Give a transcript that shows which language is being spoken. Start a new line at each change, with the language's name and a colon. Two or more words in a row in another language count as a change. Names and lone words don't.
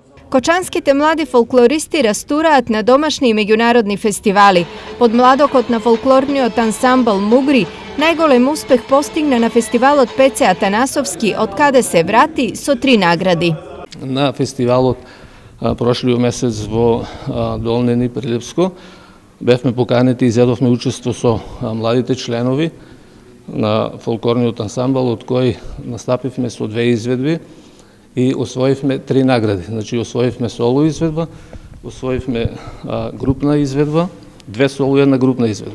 Macedonian: Kočanskite mladi folkloristi rasturaat na domašni i međunarodni festivali. Pod mladokot na folklorniot ansambl Mugri najgolem uspeh postigne na festival od Pece Atanasovski, od kada se vrati, so 3 nagradi. Na festivalot prošli месец во Долнени при Липско бевме поканети и изедовме учество со младите членови на фолклорниот ансамбл, од кој настапивме со 2 изведби и освоивме 3 награди. Значи, освоивме соло изведба, освоивме групна изведба, 2 соло и 1 групна изведба.